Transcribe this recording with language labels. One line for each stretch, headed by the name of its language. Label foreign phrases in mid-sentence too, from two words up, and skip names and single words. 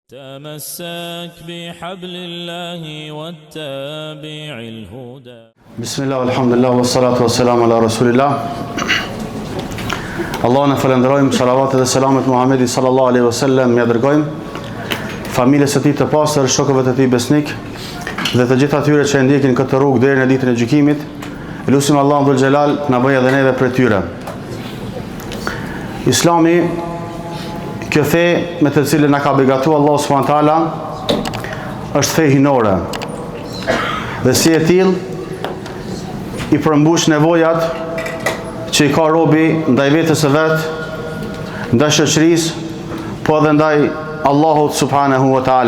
Arabic: تمسك بحبل الله واتبع الهدى. بسم الله والحمد لله والصلاة والسلام على رسول الله.
Albanian: Allah në falenderojmë, salavatet dhe selamet Muhamedi
Arabic: صلى الله عليه وسلم
Albanian: ja dërgojmë familjes së tij të pastër, shokëve të tij besnik dhe të gjithë atyre që e ndjekin këtë rrugë deri në ditën e gjykimit. Lutim Allahun
Arabic: ذو الجلال
Albanian: na bëjë edhe neve prej tyre. Islami, kjo fe me të cilën na ka begatuar Allah
Arabic: سبحانه وتعالى,
Albanian: është fe hinore. Dhe si e tillë i përmbush nevojat që i ka robi ndaj vetës së vet, ndaj shoqërisë, po edhe ndaj Allahut
Arabic: سبحانه وتعالى.